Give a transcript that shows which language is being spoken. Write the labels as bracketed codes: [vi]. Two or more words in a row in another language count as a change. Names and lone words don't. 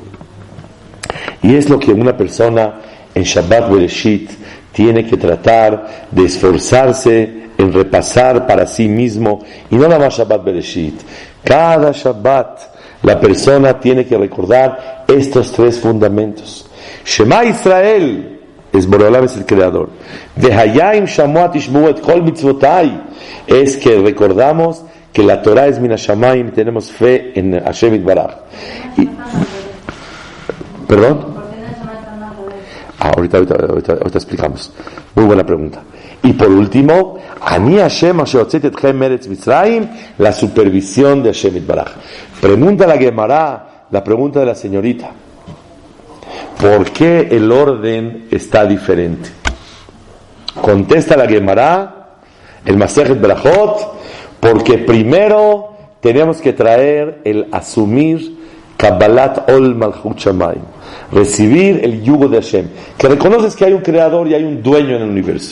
[es] Y es lo que una persona en Shabbat Bereshit tiene que tratar de esforzarse en repasar para sí mismo, y no nada más Shabbat Bereshit. Cada Shabbat la persona tiene que recordar estos tres fundamentos. [he] Shema Israel, [es] es Boreolam, es el creador. [he] Vehayim shamoat ishmu et kol mitzvotai, [es] es que recordamos que la Torah es [he] min hashamayim [es] y tenemos fe en [he] Hashem Yitbaraj. [es] ¿Perdón? Ahorita explicamos. Muy buena pregunta. Y por último, [he] Ani Hashem asher hotzeti etchem meretz Mitzrayim, [es] la supervisión de [he] Hashem Yitbaraj. [es] Pregunta la Gemara, la pregunta de la señorita: ¿por qué el orden está diferente? Contesta la Gemara, el [he] Masejet Berajot, [es] porque primero tenemos que traer el asumir [he] Kabbalat Ol Malchut Shamayim, [es] recibir el yugo de Hashem, que reconoces que hay un creador y hay un dueño en el universo.